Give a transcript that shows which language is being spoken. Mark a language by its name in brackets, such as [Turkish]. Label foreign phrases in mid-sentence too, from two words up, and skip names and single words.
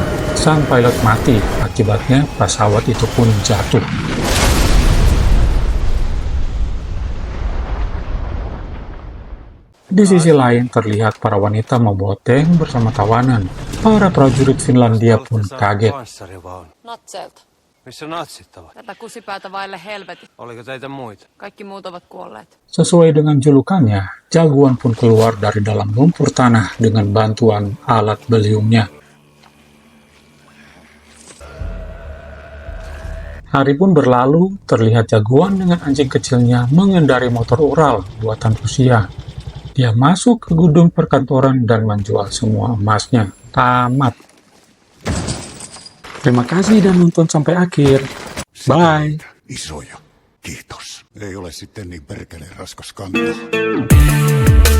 [Indonesian] Sang pilot mati, akibatnya pesawat itu pun jatuh. Di sisi lain terlihat para wanita membawa tank bersama tawanan. Para prajurit Finlandia pun kaget. [Finnish] Natseilta. Missä natsit ovat? Tätä kusipäätä vaille helvetin. Oliko teitä muita? Kaikki muut ovat kuolleet. [Indonesian] Sesuai dengan julukannya, jagoan pun keluar dari dalam lumpur tanah dengan bantuan alat beliungnya. Hari pun berlalu, terlihat jagoan dengan anjing kecilnya mengendarai motor Ural buatan Rusia. Dia masuk ke gedung perkantoran dan menjual semua emasnya. Tamat. Terima kasih dan nonton sampai akhir. Bye. [Finnish] Isoja. Kiitos. Ei ole sitten niin perkeleen raskas kantaa.